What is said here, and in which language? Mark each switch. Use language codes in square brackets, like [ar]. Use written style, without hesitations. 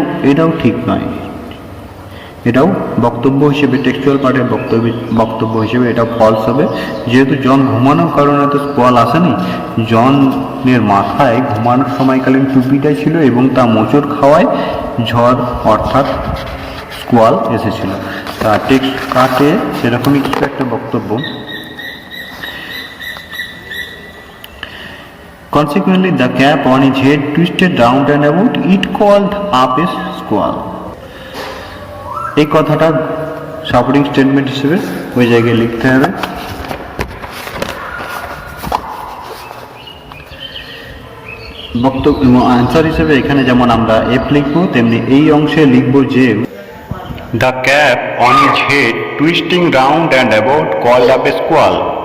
[bn] এটাও ঠিক নয়, এটাও বক্তব্য হিসেবে টেক্সচুয়াল পার্টের বক্তব্য হিসেবে এটা ফলস হবে, যেহেতু জন ঘুমানোর কারণে তো স্কোয়াল আসেনি। জনের মাথায় ঘুমানোর সময়কালীন টুপিটাই ছিল এবং তা মোচড় খাওয়ায় ঝড় অর্থাৎ স্কোয়াল এসেছিল। তা টেক্সট কাটে সেরকমই কিছু একটা বক্তব্য। [en] Consequently, the cap on his head twisted round and about. It called up a squall. [bn] এই কথাটা সাপোর্টিং স্টেটমেন্ট হিসেবে ওই জায়গায় লিখতে হবে। বক্তব্য আনসার হিসেবে এখানে যেমন আমরা এফ লিখব, তেমনি এই অংশে লিখব যে [en] the cap on his head twisting round and about called up a squall.